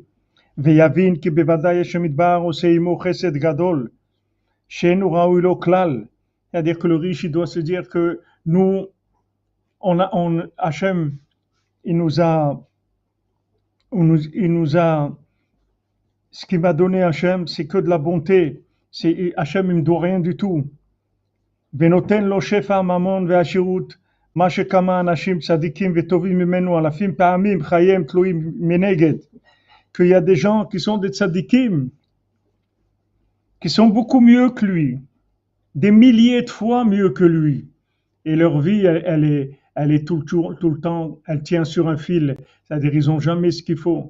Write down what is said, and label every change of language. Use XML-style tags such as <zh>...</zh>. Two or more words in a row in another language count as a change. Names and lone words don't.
<fr>C'est-à-dire que le riche il doit se dire que nous, Hachem, il nous a, ce qu'il m'a donné Hachem, c'est que de la bonté. Hachem, il me doit rien du tout.</fr> <he>ונותן לו שפע ממון ועשירות, מה שכמה אנשים צדיקים וטובים ממנו אלפים פעמים חייהם תלויים מנגד.</he> <fr>Qu'il y a des gens qui sont des tzadikim, qui sont beaucoup mieux que lui, des milliers de fois mieux que lui. Et leur vie, elle elle est tout le temps, elle tient sur un fil, c'est-à-dire ils n'ont jamais ce qu'il faut.</fr>